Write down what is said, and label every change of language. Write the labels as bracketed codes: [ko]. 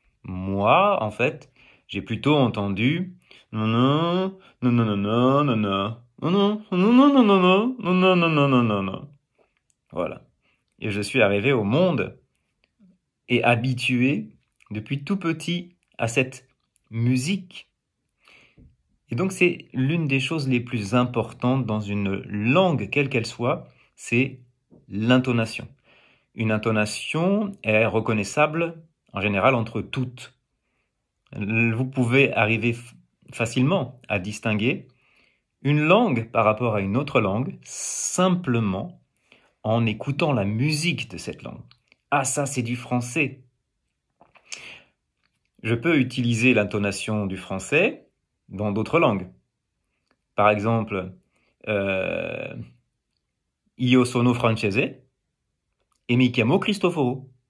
[fr] Moi, en fait, j'ai plutôt entendu non non non non non non non non non non non non non non non non non non non non. Voilà. Et je suis arrivé au monde et habitué depuis tout petit à cette musique. Et donc c'est l'une des choses les plus importantes dans une langue, quelle qu'elle soit, c'est l'intonation. Une intonation est reconnaissable en général entre toutes. Vous pouvez arriver facilement à distinguer une langue par rapport à une autre langue simplement en écoutant la musique de cette langue. Ah, ça c'est du français. Je peux utiliser l'intonation du français dans d'autres langues. Par exemple, euh, [it] Io sono francese e mi chiamo Cristoforo.